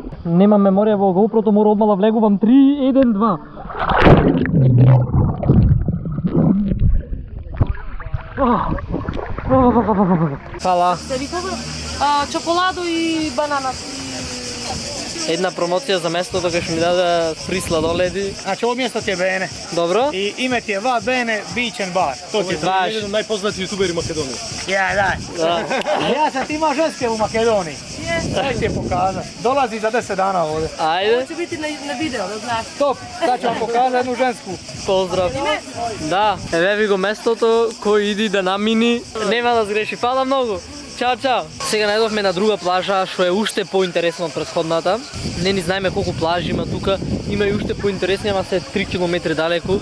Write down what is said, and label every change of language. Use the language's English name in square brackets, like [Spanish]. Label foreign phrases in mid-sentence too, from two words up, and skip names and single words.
[Macedonian] Немам меморија во GoPro-то, мора одмала влегувам 3, 1, 2. Фала. Се викава чоколадо и банана. Една промоција за местото кај што ми даде фри сладоледи. [Serbian] Znači ovo mjesto ti je Bene [Macedonian] Добро? [Serbian] i ime ti je Va Bene Beach and Bar. To ti je jedan od najpoznatiji јутубери Македонија. Ja, daj. A ja sam ti imao ženske u Makedoniji. Daj ti je pokazat. Dolazi za 10 dana ovdje. [Macedonian] Ајде. Ќе биде на видео, да знаеш. [Serbian] Top, sad ću vam pokazat jednu žensku. [Macedonian] Поздрав. Да, еве ви го местото кој иди да намини. Нема да сгреши. Фала многу. Чао. Сега најдовме на друга плажа, што е уште поинтересно од претходната. Не ни знаеме колку плажи има тука. Има и уште поинтересни, ама се 3 км далеку.